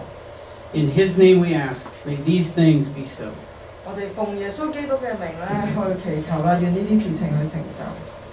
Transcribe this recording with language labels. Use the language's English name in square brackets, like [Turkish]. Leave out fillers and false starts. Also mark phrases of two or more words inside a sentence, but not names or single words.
[English] In His name we ask, may these things be so. [Cantonese] 我哋奉耶穌基督嘅名咧去祈求啦，願呢啲事情去成就。